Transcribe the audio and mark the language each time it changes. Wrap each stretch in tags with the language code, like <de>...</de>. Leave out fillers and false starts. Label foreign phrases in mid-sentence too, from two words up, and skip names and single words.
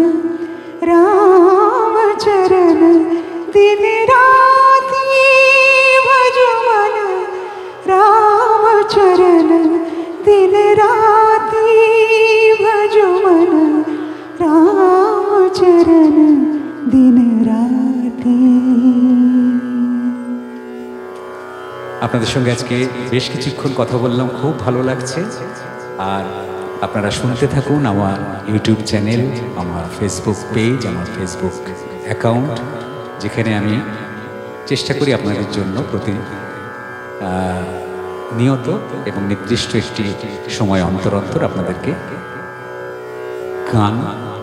<hi>राम चरण दिन राति, भजो मन राम चरण दिन राति, भजो मन राम चरण दिन राति।</hi> <bn>আপনাদের সঙ্গে আজকে বেশ কিছুক্ষণ কথা বললাম, খুব ভালো লাগছে। আর আপনারা শুনতে থাকুন আমার ইউটিউব চ্যানেল, আমার ফেসবুক পেজ, আমার ফেসবুক অ্যাকাউন্ট, যেখানে আমি চেষ্টা করি আপনাদের জন্য প্রতি নিয়ত এবং নির্দিষ্ট একটি সময় অন্তর অন্তর আপনাদেরকে গান শোনানোর।</bn>